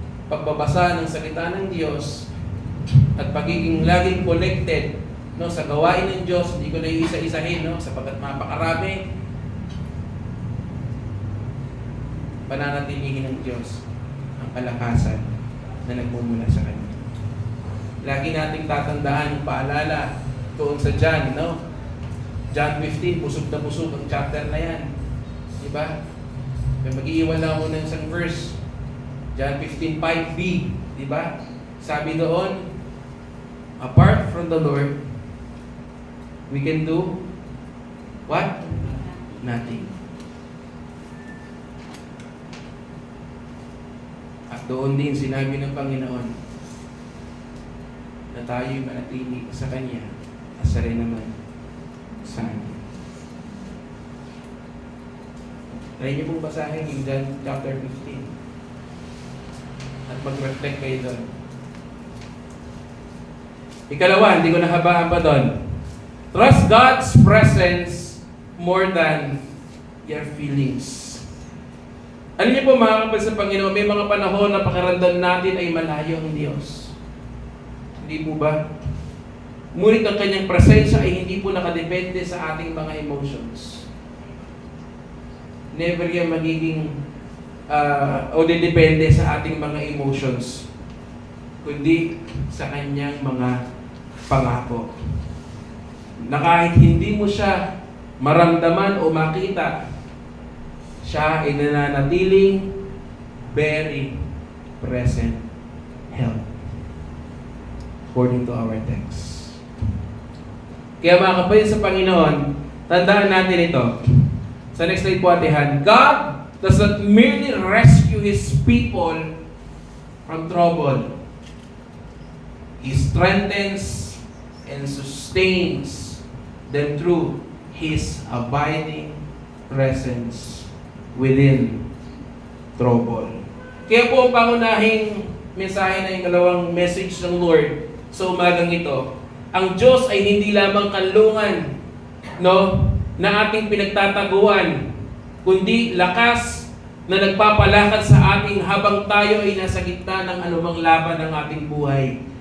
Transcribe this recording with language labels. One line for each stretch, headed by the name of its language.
Filipino: Pagbabasa ng salita ng Diyos, at pagiging laging connected, no, sa gawain ng Diyos, hindi ko na iisa-isahin, no, sapagkat mapakarami, pananatilihin ng Diyos ang kalakasan na nagmumula sa Kanya. Lagi nating tatandaan yung paalala doon sa John, no? John 15, busog na busog ang chapter na yan. Diba? Mag-iiwan lang ako ng isang verse. John 15:5b, diba? Sabi doon,
English: apart from the Lord, we can do what? Nothing.
Filipino: At doon din sinabi ng Panginoon na tayo'y manatili sa Kanya at sa rin naman sa Kanya. Try niyo pong basahin yung John chapter 15 at mag-reflect kayo doon. Ikalawa, hindi ko nahabaan pa doon.
English: Trust God's presence more than your feelings.
Filipino: Alam niyo po, mga kapatid sa Panginoon, may mga panahon na pakiramdam natin ay malayo ang Diyos. Hindi po ba? Ngunit ang Kanyang presensya ay hindi po nakadepende sa ating mga emotions. Never yan magiging o depende sa ating mga emotions, kundi sa Kanyang mga pangako. Na kahit hindi mo siya maramdaman o makita, siya ay nananatiling
English: very present help. According to our text.
Filipino: Kaya mga kapatid sa Panginoon, tandaan natin ito. Sa next slide po atihan,
English: God does not merely rescue His people from trouble. He strengthens and sustains them through His abiding presence within trouble.
Filipino: Kaya po ang pangunahing mensahe na yung dalawang message ng Lord sa umagang ito, ang Diyos ay hindi lamang kanlungan, no, na ating pinagtataguan, kundi lakas na nagpapalakad sa ating habang tayo ay nasa gitna ng anumang laban ng ating buhay.